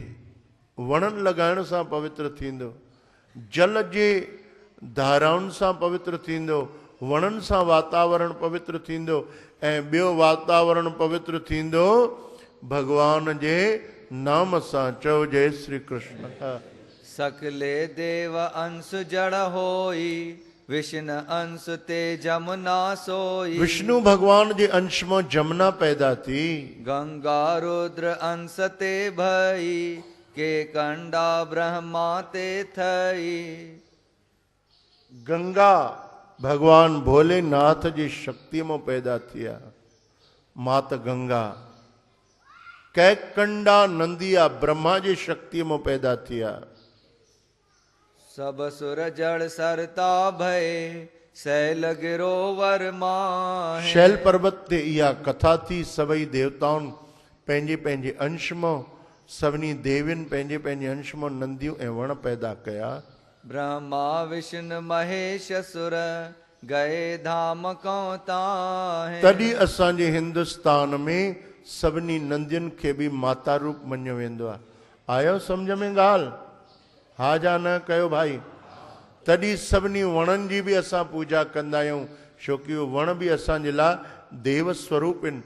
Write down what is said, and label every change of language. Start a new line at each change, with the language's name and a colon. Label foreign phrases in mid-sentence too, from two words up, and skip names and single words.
Sindhi: वणनि लॻाइण सां पवित्र थींदो, जल जे धाराउनि सां पवित्र थींदो, वणनि सां वातावरण पवित्र थींदो, ऐं ॿियो वातावरण पवित्र थींदो भगवान जे नाम सां। चओ जय श्री कृष्ण।
Hindi: सकले देव अंश जड़ होई, विष्णु अंश ते जमुना सोई।
Sindhi: विष्णु भगवान जे अंश मां जमुना पैदा थी।
Hindi: गंगा रुद्र अंश ते भई, के कंडा ब्रह्मा ते थई।
Sindhi: गंगा भगवान भोलेनाथ जी शक्ति में पैदा थिया, मात गंगा। कैकंडा नंदिया ब्रह्मा जी शक्ति में पैदा थिया।
Hindi: सब सुर जड़ सरता भय, शैल गिरोवर माहे।
Sindhi: शैल पर्वत ते इहा कथा थी। सभई देवताउनि पंहिंजे पंहिंजे अंश मां, सभिनी देवियुनि पंहिंजे पंहिंजे अंश मां नंदियूं ऐं वण पैदा कया।
Hindi: ब्रह्मा विष्णु महेश सुर, गए धाम को ताहे।
Sindhi: तॾहिं असांजे हिंदुस्तान में सभिनी नंदियुनि खे बि माता रूप मञियो वेंदो आहे। आयो सम्झ में ॻाल्हि? हा जा न कयो भाई। तॾहिं सभिनी वणनि जी बि असां पूजा कंदा आहियूं, छोकी उहो वण बि असांजे लाइ देव स्वरूप आहिनि।